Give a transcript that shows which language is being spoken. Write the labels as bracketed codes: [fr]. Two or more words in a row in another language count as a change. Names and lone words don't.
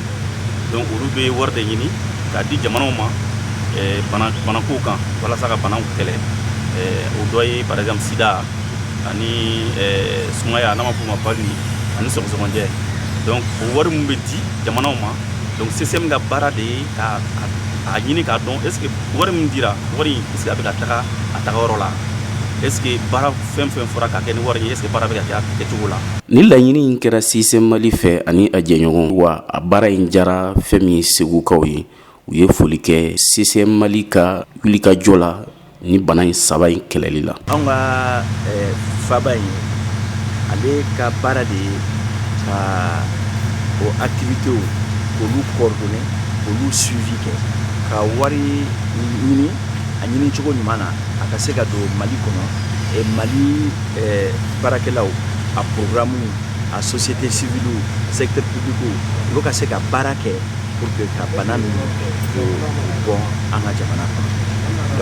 [bm] Donc olu bɛ wari de ɲini k'a di jamanaw ma banakow kan walasa ka banaw kɛlɛ. O dɔ ye [fr] par exemple [bm] sida ani sumaya n'an b'a fɔ o ma paludisme ani sɔgɔsɔgɔnjɛ. Donc o wari mun bɛ di jamanaw ma, donc CCM ka baara de ye ka a ɲini k'a dɔn [fr] est ce que [bm] wari min dira wari [fr] est ce que [bm] a bɛ ka taga a taga yɔrɔ la, [fr] est ce que [bm] baara fɛn fɛn fɔra ka kɛ ni wari ye [fr] est ce que [bm] baara bɛ ka kɛ a kɛcogo la. Ni laɲini in kɛra CSM Mali fɛ ani a jɛɲɔgɔn, wa a baara in jara fɛn min ye Segukaw ye, u ye foli kɛ CSM Mali ka wulikajɔ la ni bana in saba in kɛlɛli la. Anw ka faba in ale ka baara de ye ka o activités k'olu coordonner, k'olu suivi kɛ, ka wari ɲini a ɲini cogo ɲuman na a ka se ka don Mali kɔnɔ, Mali baarakɛlaw, a programme, a [fr] société civile, secteur public, [bm] olu ka se ka baara kɛ [fr] pour que [bm] ka bana ninnu bɔn an ka jamana kɔnɔ.